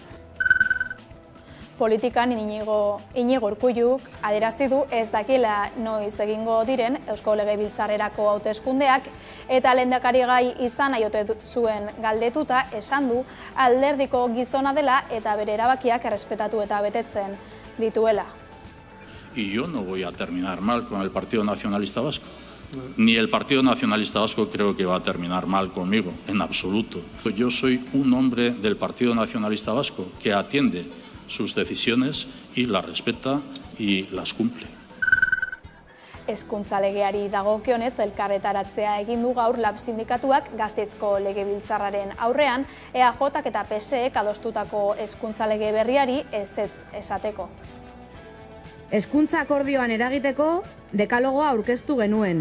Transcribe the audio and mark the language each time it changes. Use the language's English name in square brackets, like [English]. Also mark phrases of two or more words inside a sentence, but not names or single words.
[Basque] Politikan Iñigo Urkulluk adierazi du ez dakiela noiz egingo diren Eusko Legebiltzarrerako hauteskundeak eta lehendakarigai izan nahi ote zuen galdetuta esan du alderdiko gizona dela eta bere erabakiak errespetatu eta betetzen dituela. [Spanish] Y yo no voy a terminar mal con el Partido Nacionalista Vasco. Ni el Partido Nacionalista Vasco creo que va a terminar mal conmigo, en absoluto. Yo soy un hombre del Partido Nacionalista Vasco que atiende sus decisiones y las respeta y las cumple. [Basque] Hezkuntza legeari dagokionez elkarretaratzea egin du gaur LAB sindikatuak Gasteizko Legebiltzarraren aurrean, EAJak eta PSEek adostutako hezkuntza lege berriari ezetz esateko. Hezkuntza akordioan eragiteko dekalogoa aurkeztu genuen.